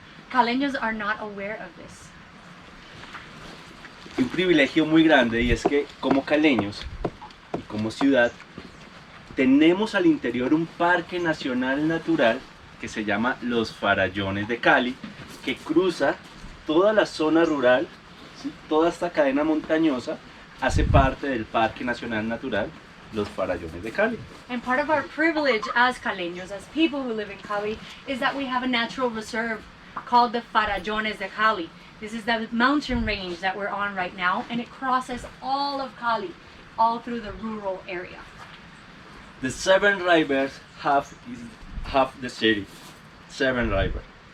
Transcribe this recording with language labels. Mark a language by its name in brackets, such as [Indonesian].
[English] Caleños are not aware of this. [Spanish] Y un privilegio muy grande, y es que como caleños y como ciudad tenemos al interior un parque nacional natural que se llama Los Farallones de Cali, que cruza toda la zona rural, ¿sí? Toda esta cadena montañosa hace parte del Parque Nacional Natural Los Farallones de Cali. [English] And part of our privilege as Caleños, as people who live in Cali, is that we have a natural reserve called the Farallones de Cali. This is the mountain range that we're on right now, and it crosses all of Cali, all through the rural area. The 7 rivers have the city. 7 rivers.